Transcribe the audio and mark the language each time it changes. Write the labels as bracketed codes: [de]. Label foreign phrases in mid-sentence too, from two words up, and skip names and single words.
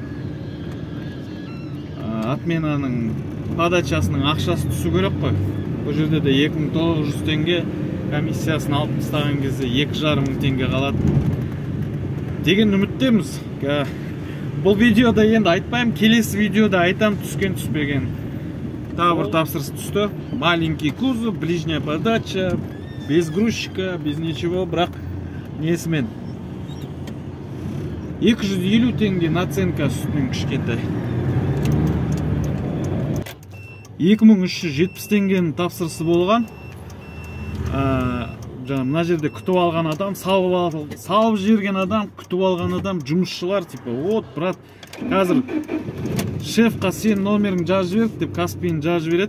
[kk] Отменаның подачасының ақшасы түсу керек қой. Бұл жерде де 2900 теңге комиссиясын алып тастаған кезде 2,5 мың теңге қалады. Деген үміттеміз. Бұл видеода енді айтпайым, келесі видеода айтам түскен түспеген. Тағы бір тапсырыс түсті. [ru] Маленький кузов, ближняя подача, без грузчика, без ничего, [kk] бірақ несімен 250 теңге наценка үстінен кішкентай. 2370 теңгенің тапсырысы болған. Жаңа мына жерде күтіп алған адам, салып жерген адам, күтіп алған адам, жұмысшылар типа, [ru] вот брат, [kk] қазір шефқа сен номерін жазып жібер деп Каспийін жазып береді.